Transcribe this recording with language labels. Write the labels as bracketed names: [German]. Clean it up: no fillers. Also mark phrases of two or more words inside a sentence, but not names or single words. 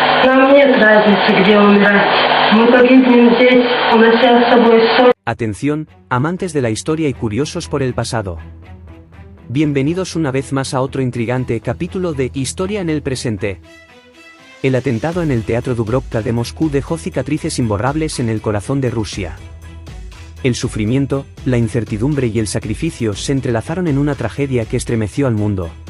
[Russian] Нам нет разницы, где умирать. Мы погибнем здесь, унося с собой соль. [Spanish] Atención, amantes de la historia y curiosos por el pasado. Bienvenidos una vez más a otro intrigante capítulo de Historia en el presente. El atentado en el Teatro Dubrovka de Moscú dejó cicatrices imborrables en el corazón de Rusia. El sufrimiento, la incertidumbre y el sacrificio se entrelazaron en una tragedia que estremeció al mundo.